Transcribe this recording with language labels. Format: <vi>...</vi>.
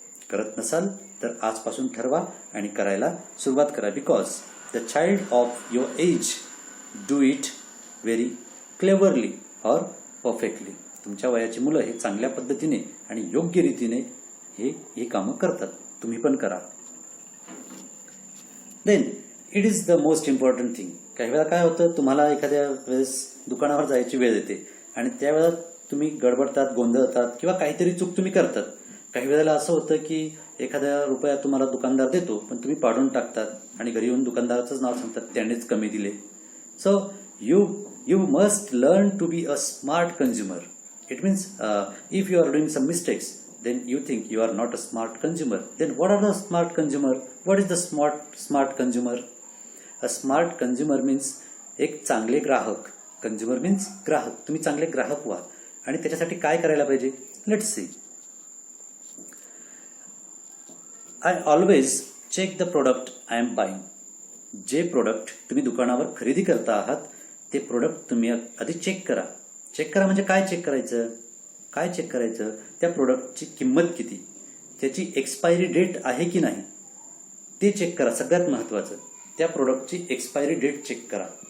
<mr>करत नसाल तर आजपासून ठरवा आणि करायला सुरुवात करा.</mr> <en>Because the child of your age do it very cleverly or perfectly.</en> <mr>तुमच्या वयाची मुलं हे चांगल्या पद्धतीने आणि योग्य रीतीने ही कामं करतात. तुम्ही पण करा.</mr> <en>Then it is the most important thing.</en> <mr>काही वेळा काय होतं, तुम्हाला एखाद्या वेळेस दुकानावर जायची वेळ येते आणि त्यावेळेला तुम्ही गडबडतात, गोंधळतात किंवा काहीतरी चूक तुम्ही करतात. काही वेळेला असं होतं की एखाद्या रुपया तुम्हाला दुकानदार देतो पण तुम्ही पाडून टाकतात आणि घरी येऊन दुकानदाराचंच नाव सांगतात, त्यानेच कमी दिले.</mr> <en>So you must learn to be a smart consumer. It means if you are doing some mistakes, then you think you are not a smart consumer. Then what are the smart consumer? What is the smart consumer? A smart consumer means</en> <mr>एक चांगले ग्राहक.</mr> <en>Consumer means ग्राहक.</en> <mr>तुम्ही चांगले ग्राहक व्हा आणि त्याच्यासाठी काय करायला पाहिजे?</mr> <en>Let's see. I always check the product I am buying.</en> <mr>जे प्रोडक्ट तुम्ही दुकानावर खरेदी करता आहात ते प्रोडक्ट तुम्ही आधी चेक करा. चेक करा म्हणजे काय चेक करायचं? काय चेक करायचं? त्या प्रोडक्टची किंमत किती, त्याची एक्सपायरी डेट आहे की नाही ते चेक करा. सगळ्यात महत्त्वाचं त्या प्रोडक्टची एक्सपायरी डेट चेक करा.</mr>